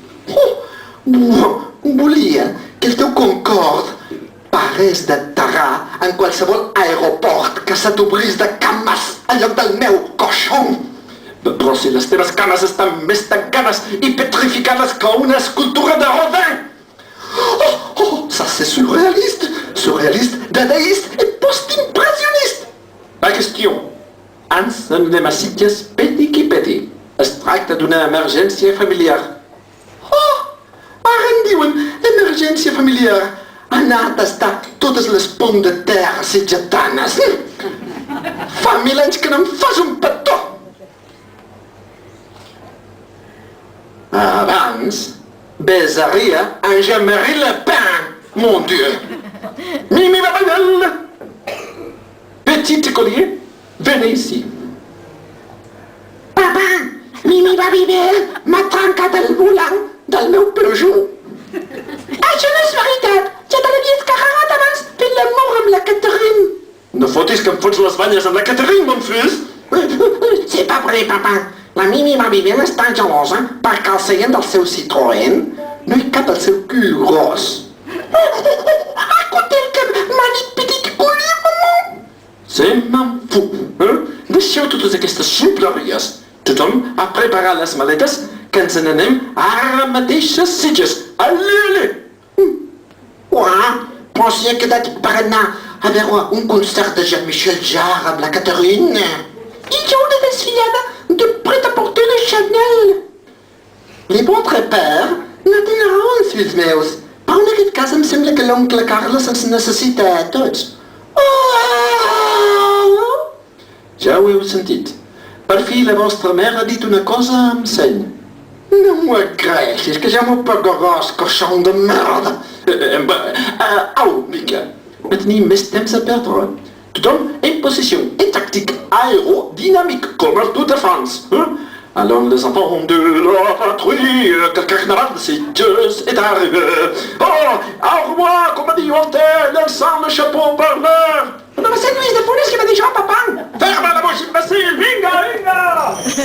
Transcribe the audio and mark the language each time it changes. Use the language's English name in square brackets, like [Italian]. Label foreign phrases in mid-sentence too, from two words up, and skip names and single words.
[Catalan] Volia que el teu Concorde parés d'aterrar en qualsevol aeroport que se t'obrís de cames en lloc del meu coixon. Però si les teves cames estan més tancades i petrificades que una escultura de Rodin. [French] Ça c'est surréaliste, dadaïste et post-impressionniste. [Catalan] La qüestió. Ens n'anem a Sitges peti qui peti. Es tracta d'una emergència familiar. Ara en diuen emergència familiar. Anar a tastar totes les ponts de terra sitgetanes. Fa 1000 anys que no em fas un petó. Abans, besaria en Jean-Marie Le Pen, [French] mon Dieu. [Catalan] Mimi Babel. [French] Petit écolier, venez ici. [Catalan] Papa, Mimi Babel m'ha trencat el volant del meu Peugeot. Això no és veritat. Ja te l'havia escarregat abans fent l'amor amb la Catherine. No fotis que em fots les banyes amb la Catherine, [French] mon fils. C'est pas vrai, papa. [Catalan] La Mimi Babel està gelosa perquè al seient del seu Citroën no hi cap el seu cul gros. [French] Écoutez [Catalan] que m'ha dit [French] petit collier, maman. [Catalan] Se me'n fot. Deixeu totes aquestes ximpleries. Tothom a preparar les maletes que ens n'anem ara mateix a Sitges. [French] Allez! [Catalan] Però si he quedat per anar a veure un concert de Jean-Michel Jarre amb la Catherine. I jo una desfilada de prêt-à-porter de Chanel. Les bons trepers no tenen raons, fills meus. Però en aquest cas em sembla que l'oncle Carles ens necessita a tots. Ja ho heu sentit. Per fi la vostra mare ha dit una cosa amb seny. No m'ho agraeixis, que ja m'ho pagaràs, coixon de merda. Au, Mica. No tenim més temps a perdre. Tothom en posició, [French] en tactique aérodynamique, comme le Tour de France. Alors les enfants de la patrie, que le carnaval de Sitges est arrivé. Au revoir, comme a dit Voltaire, llançant le chapeau par l'air. [Catalan] No va ser Lluís de Funes que va dir això, papa. [French] Ferma la bouche, imbécile, [Catalan] vinga, vinga!